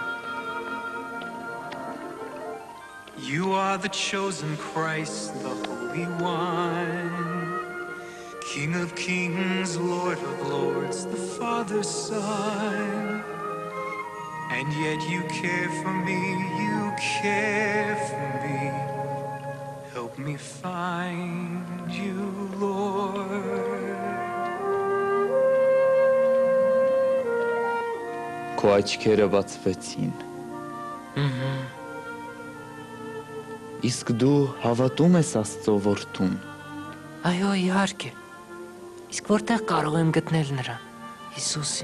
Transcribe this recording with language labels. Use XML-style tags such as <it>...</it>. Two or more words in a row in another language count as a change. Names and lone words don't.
<en>You are the chosen Christ, the Holy One, King of kings, Lord of lords, the Father's Son. And yet you care for me, you care for me. Help me find you, Lord.</en> <hy>Քո աչքերը բացվեցին։ Իսկ դու հավատում ես Աստծո որդուն։ Այո, իհարկե։ Իսկ որտեղ կարող եմ գտնել նրան, Հիսուսին։</hy>